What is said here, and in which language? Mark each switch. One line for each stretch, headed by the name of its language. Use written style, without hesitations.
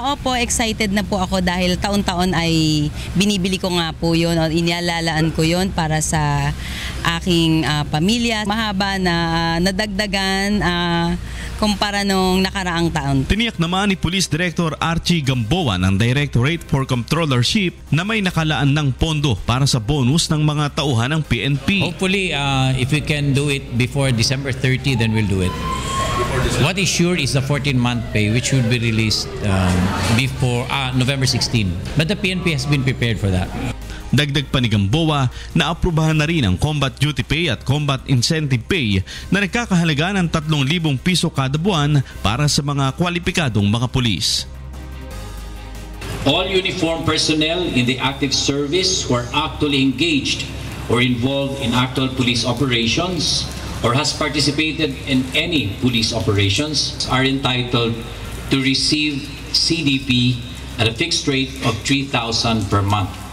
Filipino: Opo, excited na po ako dahil taon-taon ay binibili ko nga po yun o inilalaan ko yun para sa aking pamilya. Mahaba na nadagdagan kumpara nung nakaraang taon. Tiniyak naman ni Police Director Archie Gamboa ng Directorate for Controllership na may nakalaan ng pondo para sa bonus ng mga tauhan ng PNP.
English: Hopefully, if we can do it before December 30, then we'll do it. What is sure is the 14-month pay, which will be released before November 16. But the PNP has been prepared for that.
Filipino: Dagdag pa ni Gamboa na aprubahan na rin ang combat duty pay at combat incentive pay na nagkakahalaga ng 3,000 piso kada buwan para sa mga kwalipikadong mga pulis.
English: All uniformed personnel in the active service who are actually engaged or involved in actual police operations or has participated in any police operations are entitled to receive CDP at a fixed rate of 3,000 per month.